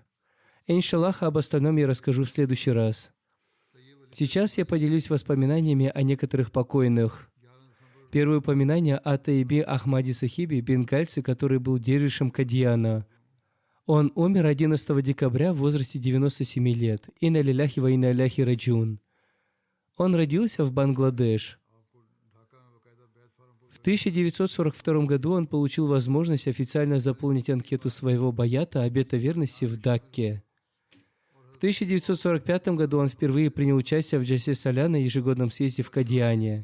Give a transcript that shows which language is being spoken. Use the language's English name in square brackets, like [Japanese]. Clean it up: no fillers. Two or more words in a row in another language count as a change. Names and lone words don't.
[Russian] Иншаллах, об остальном я расскажу в следующий раз. Сейчас я поделюсь воспоминаниями о некоторых покойных. Первое упоминание о Таибе Ахмаде Сахибе, бенгальце, который был дервишем Кадьяна. Он умер 11 декабря в возрасте 97 лет. [Arabic] إنا لله وإنا إليه راجعون. [Russian] Он родился в Бангладеш. В 1942 году он получил возможность официально заполнить анкету своего баята обета верности в Дакке. В 1945 году он впервые принял участие в Джальсе Саля на ежегодном съезде в Кадьяне.